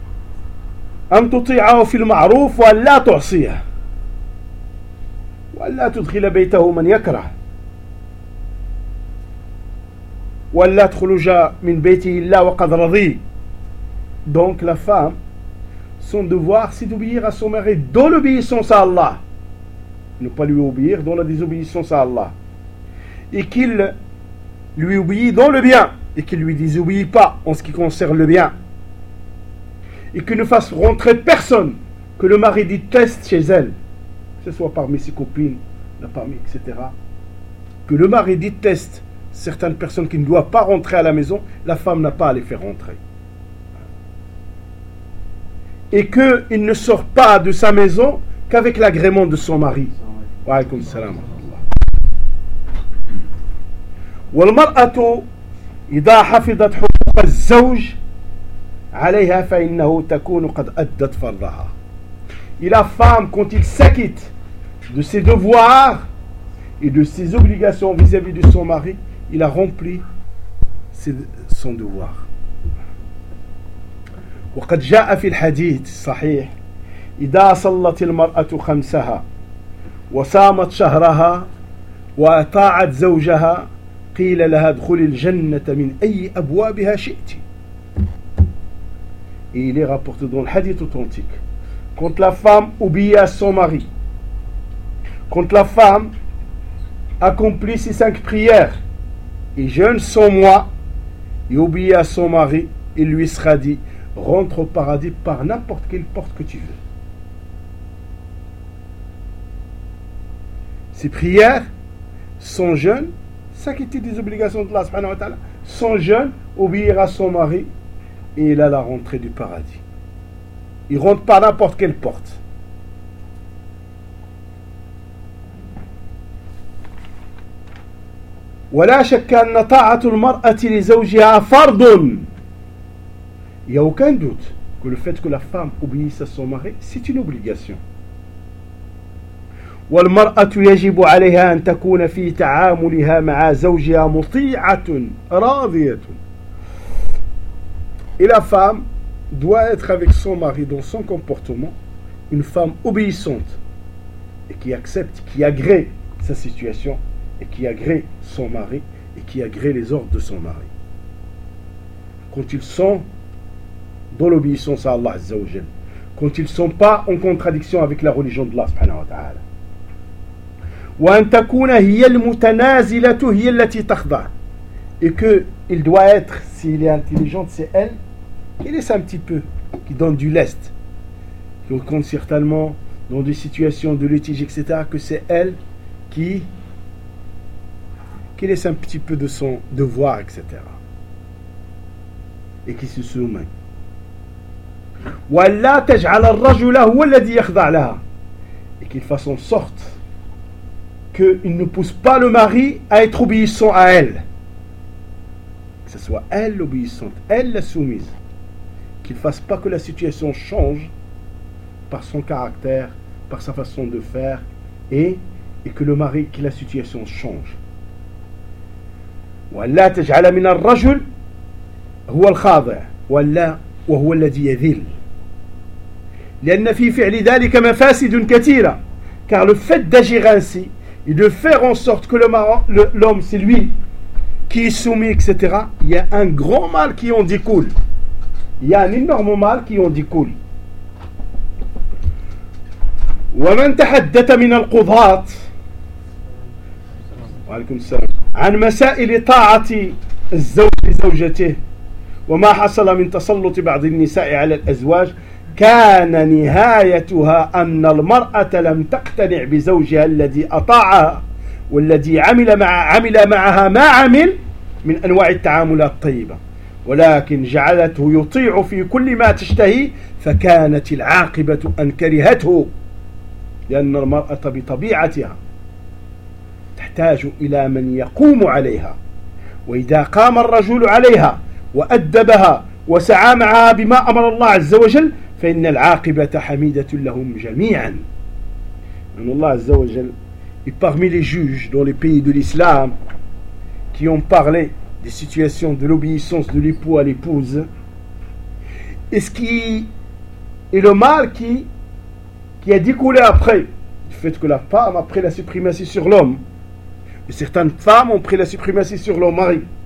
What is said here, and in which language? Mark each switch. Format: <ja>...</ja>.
<ar>« Antuti'ahu fil ma'ruf wa la tu'siya » وأن لا تدخل بيته من يكره وأن لا تخرج من بيته إلا وقد رضي.</ar> <fr>Donc la femme, son devoir c'est d'obéir à son mari dans l'obéissance à Allah, ne pas lui obéir dans la désobéissance à Allah, et qu'il lui obéit dans le bien et qu'il lui désobéit pas en ce qui concerne le bien, et qu'il ne fasse rentrer personne que le mari déteste chez elle, que ce soit parmi ses copines, la famille, etc. que le mari déteste certaines personnes qui ne doivent pas rentrer à la maison, la femme n'a pas à les faire rentrer. Et qu'il ne sort pas de sa maison qu'avec l'agrément de son mari.</fr> <ar>Wa alaykoum salam. والمرأة إذا حفظت حقوق الزوج عليها فإنه تكون قد أدت فرضها.</ar> <fr>Et la femme, quand il s'acquitte de ses devoirs et de ses obligations vis-à-vis de son mari, il a rempli son devoir.</fr> <ar>وقد جاء في الحديث صحيح إذا صلت المرأة خمسها وصامت شهرها وأطاعت زوجها قيل لها ادخلي الجنة من أي أبوابها شئت.</ar> <fr>Et il est rapporté dans le hadith authentique. Quand la femme obéit à son mari, quand la femme accomplit ses cinq prières et jeûne son mois et obéit à son mari, il lui sera dit, rentre au paradis par n'importe quelle porte que tu veux. Ses prières, son jeûne, s'acquitter des obligations de Allah, son jeûne, obéir à son mari, et il a la rentrée du paradis. Il rentre par n'importe quelle porte.</fr> <ar>ولا شك أن طاعة المرأة لزوجها فرض.</ar> <fr>Il n'y a aucun doute que le fait que la femme obéisse à son mari, c'est une obligation.</fr> <ar>والمرأة يجب عليها أن تكون في تعاملها مع زوجها مطيعة راضية.</ar> <fr>Et la femme doit être avec son mari dans son comportement une femme obéissante et qui accepte, qui agrée sa situation et qui agrée son mari et qui agrée les ordres de son mari. Quand ils sont dans l'obéissance à Allah Azza wa Jal, quand ils ne sont pas en contradiction avec la religion de Allah subhanahu wa ta'ala.</fr> <ar>وأن تكون هي المتنازلة هي التي تخضع.</ar> <fr>Et que il doit être, s'il est intelligente, c'est elle qui laisse un petit peu, qui donne du lest. Donc, quand certainement dans des situations de litige, etc., que c'est elle qui laisse un petit peu de son devoir, etc. Et qui se soumet.</fr> <ar>وأن لا تجعل الرجل هو الذي يخضع لها.</ar> <fr>Et qu'il fasse en sorte qu'il ne pousse pas le mari à être obéissant à elle. Que ce soit elle l'obéissante, elle la soumise. Qu'il ne fasse pas que la situation change par son caractère, par sa façon de faire, et que le mari, que la situation change.</fr> <ar>وَلَّا تَجْعَلَ مِنَ الرَّجُلِ هُوَ الْخَاضِعِ وَلَّا وَهُوَ الَّذِي يَذِلِ لِأَنَّ فِي فِعْلِ ذَلِكَ مَفَاسِدٌ كَثِيرًا.</ar> <fr>Car le fait d'agir ainsi, et de faire en sorte que l'homme, c'est lui qui est soumis, etc., il y a un grand mal qui en découle. Il y a un énorme mal qui en découle.</fr> <ar>وَمَنْ تَحَدَّتَ مِنَ الْقُضَاتِ وَعَلَيْكُمْ السَّلَامُ عَنْ مَسَائِلِ طَاعَةِ الزَّوْجِ لِزَوْجَتِهِ وَمَا حَصَلَ مِنْ تَسَلُّطِ بَعْضِ النِّسَاءِ عَلَى الْأَزْوَاجِ كان نهايتها أن المرأة لم تقتنع بزوجها الذي أطاعها والذي عمل معها ما عمل من أنواع التعاملات الطيبة ولكن جعلته يطيع في كل ما تشتهي فكانت العاقبة أن كرهته لأن المرأة بطبيعتها تحتاج إلى من يقوم عليها وإذا قام الرجل عليها وأدبها وسعى معها بما أمر الله عز وجل فإن العاقبة حميدة لهم جميعا.</ar> <fr>Allah Azza wa Jal est parmi les juges dans les pays de l'islam qui ont parlé des situations de l'obéissance de l'époux à l'épouse. Et ce qui est le mal qui a découlé après du fait que la femme a pris la suprématie sur l'homme, et certaines femmes ont pris la suprématie sur leur mari.</fr>